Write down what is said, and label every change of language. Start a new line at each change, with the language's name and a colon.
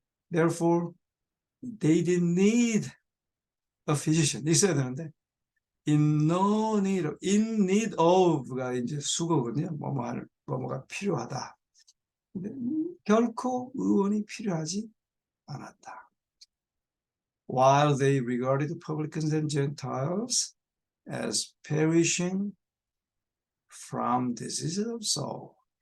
English: Therefore, they didn't need a physician.
Korean: 있어야 되는데
English: in no need of, in need of가
Korean: 이제 수거거든요. 뭐뭐가 필요하다. 근데 결코 의원이 필요하지 않았다.
English: While they regarded publicans and Gentiles as perishing from diseases of soul.